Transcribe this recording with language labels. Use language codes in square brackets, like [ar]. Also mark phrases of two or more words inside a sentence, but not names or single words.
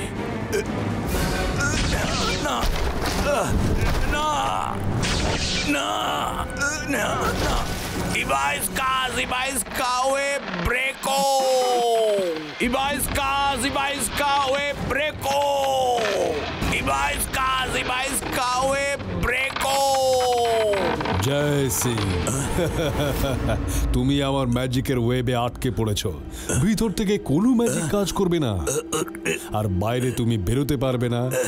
[bn] না না না না, Ibaiska we breko. Ibaiska we breko. Ibaiska we breko. জয় সিং, তুমি আমার ম্যাজিকের ওয়েবে আটকে পড়েছো। ভিতর থেকে কোনো ম্যাজিক কাজ করবে না, আর বাইরে তুমি বেরোতে পারবে না।